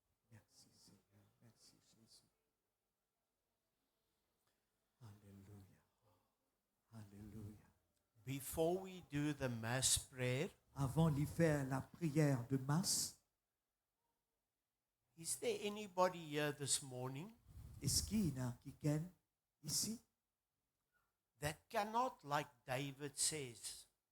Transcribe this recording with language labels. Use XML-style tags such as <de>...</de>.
<fr>Merci Seigneur, merci Jésus. Alléluia. Alléluia.</fr> <en>Before we do the mass prayer,</en> <fr>Avant de faire la prière de masse,</fr> <en>is there anybody here this morning</en> <fr>est-ce qu'il y en a quelqu'un ici</fr> <en>that cannot, like David says,</en>